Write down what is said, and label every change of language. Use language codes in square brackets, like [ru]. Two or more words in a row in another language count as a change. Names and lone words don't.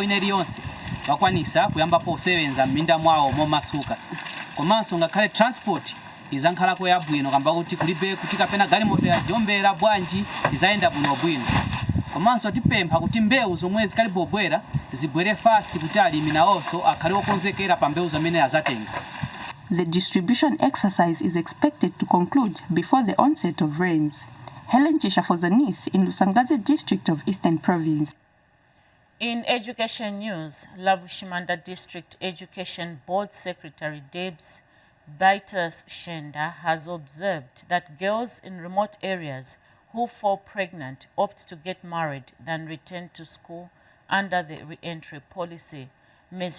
[ny] ineri yonse bakwanisa kuyambapo kusebenza m'minda mwawo momasuka komanso ngakhale transport izankhalako yabwino kamba kuti kulibe kuti kapena galimoto ya jombera bwanji izayenda bwino komanso tipempha kuti mbewu zomwe zikalibobwera zibwere fast kuti alimi nawonso akhale okonzekera pa mbewu zamene azatenga. [en] The distribution exercise is expected to conclude before the onset of rains. Helen Chisha for ZANIS in Lusangazi District of Eastern Province. In education news, Lavushimanda District Education Board Secretary Debs Baitas Shenda has observed that girls in remote areas who fall pregnant opt to get married than return to school under the re-entry policy. Ms.